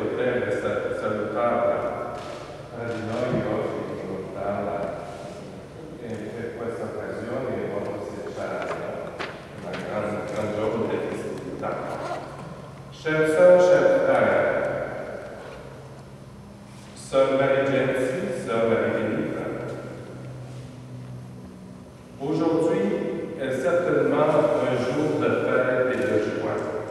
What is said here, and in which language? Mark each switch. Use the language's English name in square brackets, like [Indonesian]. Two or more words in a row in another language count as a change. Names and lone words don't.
[Italian] poter salutarla tra di noi oggi, ricordarla e per questa occasione è molto speciale, un gran giorno di festività. [French] Chers sœurs, chers frères, Sœur Marie Genesi, Sœur Marie Benita, aujourd'hui est certainement un jour de fête et de joie.